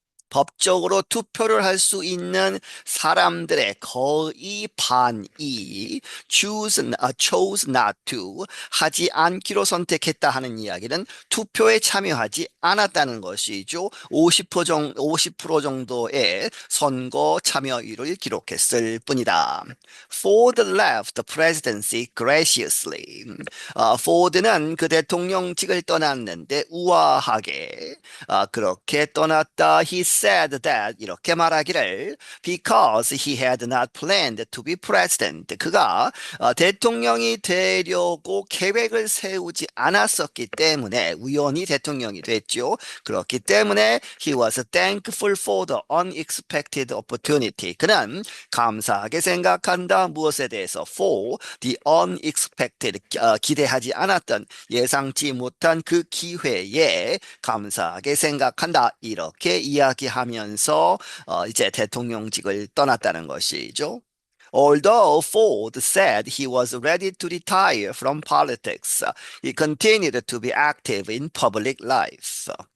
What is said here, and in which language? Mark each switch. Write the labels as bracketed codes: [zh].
[ko] 법적으로 투표를 할 수 있는 사람들의 거의 반이 [en] chose not to [ko] 하지 않기로 선택했다 하는 이야기는 투표에 참여하지 않았다는 것이죠. 50% 정도의 선거 참여율을 기록했을 뿐이다. [en] Ford left the presidency graciously. [ko] 포드는 그 대통령직을 떠났는데 우아하게 그렇게 떠났다. [en] He said that [ko] 이렇게 말하기를 [en] because he had not planned to be president. [ko] 그가 대통령이 되려고 계획을 세우지 않았었기 때문에 우연히 대통령이 됐죠. 그렇기 때문에 [en] he was thankful for the unexpected opportunity. [ko] 그는 감사하게 생각한다. 무엇에 대해서? [en] For the unexpected, [ko] 기대하지 않았던 예상치 못한 그 기회에 감사하게 생각한다. 이렇게 이야기하면서 이제 대통령직을 떠났다는 것이죠. [en] Although Ford said he was ready to retire from politics, he continued to be active in public life.